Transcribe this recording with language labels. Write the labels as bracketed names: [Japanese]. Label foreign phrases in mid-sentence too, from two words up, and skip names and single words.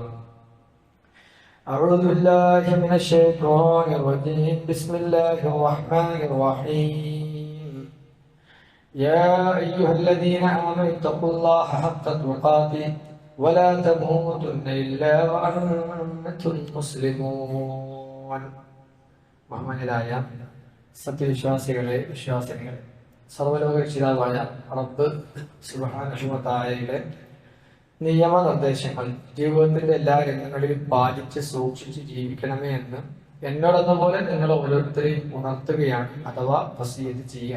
[Arabic] أعوذ بالله من الشيطان الرجيم. بسم الله الرحمن الرحيم. يا أيها الذين آمنوا اتقوا الله حق تقاته ولا تموتن إلا وأنتم مسلمون. [Malayalam] ബഹുമാന്യരായ സത്യവിശ്വാസികളെ വിശ്വാസിനികളെ, സർവ്വലോക രക്ഷിതാവായ റബ്ബ് [Arabic] سبحانه وتعالى [Malayalam] നിയമനിർദ്ദേശങ്ങൾ ജീവിതത്തിന്റെ എല്ലാ രംഗങ്ങളിലും പാലിച്ച് സൂക്ഷിച്ച് ജീവിക്കണമേ എന്ന് എന്നോടെന്ന പോലെ നിങ്ങൾ ഓരോരുത്തരെയും ഉണർത്തുകയാണ് അഥവാ വസിയത്ത് ചെയ്യാൻ.